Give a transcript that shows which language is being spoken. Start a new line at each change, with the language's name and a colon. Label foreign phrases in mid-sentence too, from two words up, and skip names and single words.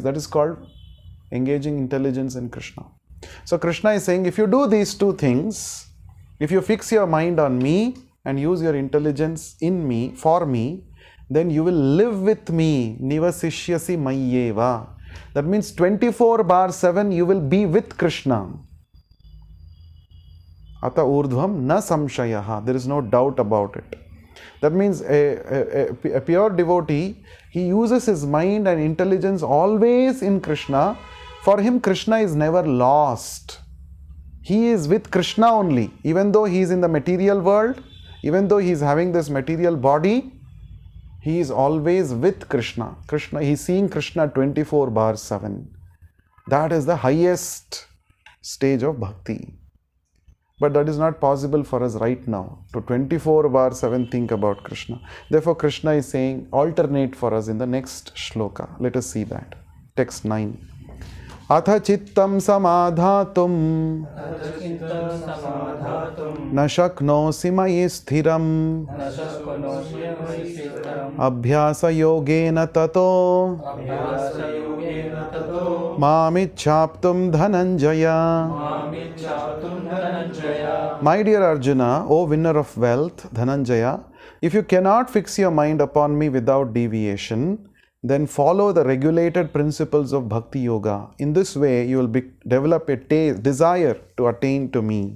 English: That is called engaging intelligence in Krishna. So Krishna is saying, if you do these two things, if you fix your mind on me and use your intelligence in me, for me, then you will live with me.
Sanskrit: Nivasishyasi mayyeva.
English: That means 24/7 you will be with Krishna.
Sanskrit: Ata urdhvam na samshayaha.
English: There is no doubt about it. That means a pure devotee, he uses his mind and intelligence always in Krishna. For him, Krishna is never lost. He is with Krishna only. Even though he is in the material world, even though he is having this material body, he is always with Krishna. He is seeing Krishna 24/7. That is the highest stage of bhakti. But that is not possible for us right now, to 24/7 think about Krishna. Therefore, Krishna is saying, alternate for us in the next shloka. Let us see that. Text 9.
Sanskrit: Atha chittam samadhatum na shaknosi mayi sthiram abhyasa yogena tato mamichhaptum dhananjaya.
English: My dear Arjuna, O winner of wealth, Dhananjaya, if you cannot fix your mind upon me without deviation, then follow the regulated principles of Bhakti Yoga. In this way, you will develop a desire to attain to me.